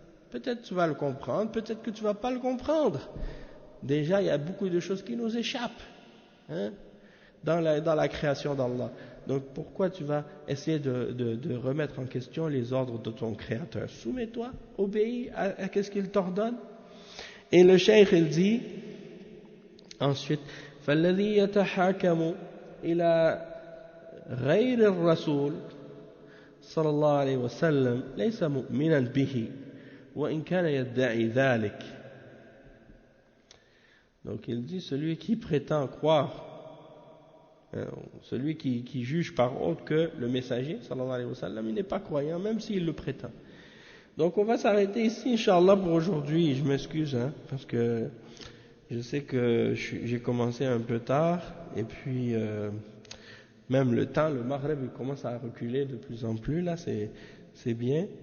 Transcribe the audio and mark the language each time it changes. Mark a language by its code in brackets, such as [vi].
[fr] Peut-être tu vas le comprendre, peut-être que tu ne vas pas le comprendre. Déjà, il y a beaucoup de choses qui nous échappent, hein, dans la création d'Allah. Donc pourquoi tu vas essayer de remettre en question les ordres de ton Créateur? Soumets-toi, obéis à ce qu'il t'ordonne. Et le cheikh, il dit ensuite [ar] فالذي يتحاكم إلى غير الرسول صلى الله عليه وسلم ليس مؤمنا به وإن كان يدعي ذلك. [fr] Donc il dit celui qui prétend croire, celui qui juge par autre que le messager sallallahu alayhi wa sallam, il n'est pas croyant même s'il le prétend. Donc on va s'arrêter ici Inch'Allah pour aujourd'hui. Je m'excuse parce que je sais que j'ai commencé un peu tard et puis même le temps, le Maghreb il commence à reculer de plus en plus là, c'est bien.